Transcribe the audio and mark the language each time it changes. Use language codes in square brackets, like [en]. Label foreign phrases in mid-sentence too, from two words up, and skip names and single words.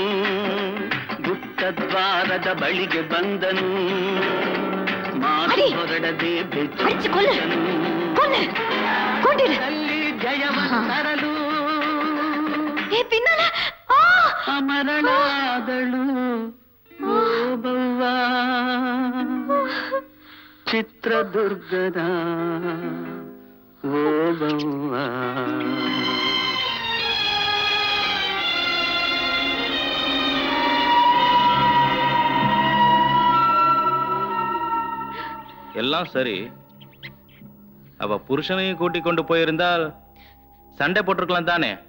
[kn] ಗುಪ್ತದ್ವಾರದ ಬಳಿಗೆ ಬಂದನು ಮಾತು ಹೊರಡದೆ ಬೆಚ್ಚಲ್ಲಿ ಜಯವನ್ನು ತರಲು ಅಮರಳಾದಳು ಓ ಬವ್ವ ಚಿತ್ರದುರ್ಗದ ಓ ಬವ್ವ. [ta] எல்லாம் சரி. அவ புருஷனையும் கூட்டிக் கொண்டு போயிருந்தால் சண்டை போட்டிருக்கலாம் தானே?